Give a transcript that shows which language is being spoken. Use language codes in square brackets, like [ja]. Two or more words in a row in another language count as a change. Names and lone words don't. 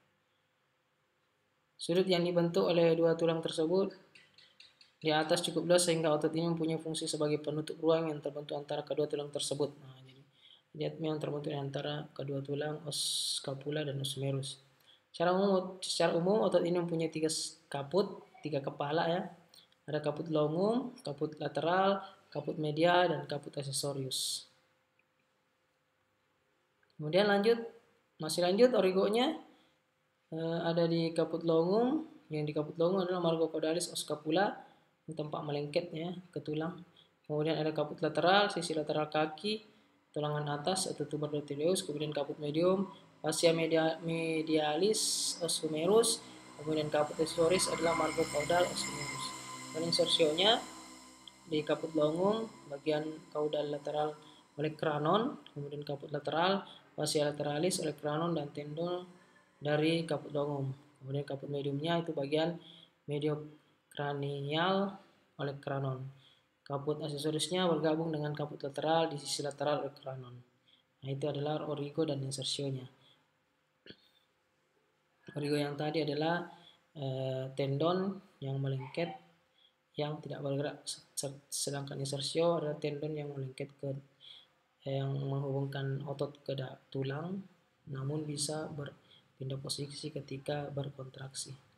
[id] Sudut yang dibentuk oleh dua tulang tersebut di atas cukup luas sehingga otot ini mempunyai fungsi sebagai penutup ruang yang terbentuk antara kedua tulang tersebut. Nah, jadi lihat yang terbentuk antara kedua tulang os scapula dan os humerus. Secara umum otot ini mempunyai 3 kaput, 3 kepala ya. Ada kaput longum, kaput lateral, kaput media, dan kaput accessorius. Kemudian lanjut Masih lanjut, origonya ada di caput longum. Yang di caput longum adalah margo caudalis o scapula, tempat melengketnya ke tulang. Kemudian ada caput lateral, sisi lateral kaki, tulangan atas atau tuberculosis. Kemudian caput medium, fascia medialis os humerus. Kemudian caput accessoris adalah margo caudal os humerus. Dan insersionya di caput longum bagian caudal lateral olecranon, kemudian caput lateral, fascia lateralis olecranon dan tendon dari caput longum. Kemudian caput mediumnya itu bagian mediocranial olecranon. Caput aksesorisnya bergabung dengan caput lateral di sisi lateral olecranon. Nah, itu adalah origo dan insersionya. Origo yang tadi adalah tendon yang melengket yang tidak bergerak, sedangkan insersio adalah tendon yang melengket yang menghubungkan otot ke tulang, namun bisa berpindah posisi ketika berkontraksi.